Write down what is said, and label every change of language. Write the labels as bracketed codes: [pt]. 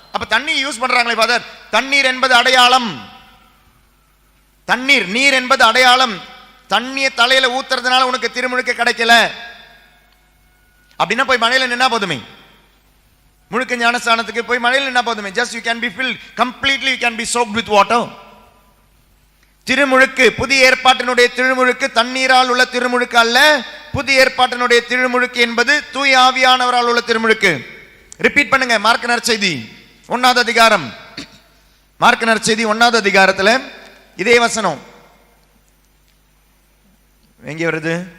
[ta] அப்ப தண்ணி யூஸ் பண்றாங்களே ஃபாதர், தண்ணீர் என்பது அடையாளம். நீர் என்பது அடையாளம். தண்ணியை தலையில ஊத்துறதுனால உனக்கு திருமுழுக்கு கிடைக்கல அப்படின்னா போய் மழையில நின்னா போதுமே. முழுக்க ஞானஸ்தானத்துக்கு போய் மழையில நின்னா போதுமே. [en] Just you can be filled completely, you can be soaked with water. [ta] திருமுழுக்கு, புதிய ஏற்பாட்டினுடைய திருமுழுக்கு தண்ணீரால் உள்ள திருமுழுக்கு அல்ல. புதிய ஏற்பாட்டினுடைய திருமுழுக்கு என்பது தூய ஆவியானவரால் உள்ள திருமுழுக்கு. ரிப்பீட் பண்ணுங்க. மார்க் நற்செய்தி 1வது அதிகாரம், மார்க் நற்செய்தி 1வது அதிகாரத்துல இதே வசனம் எங்கே வருது?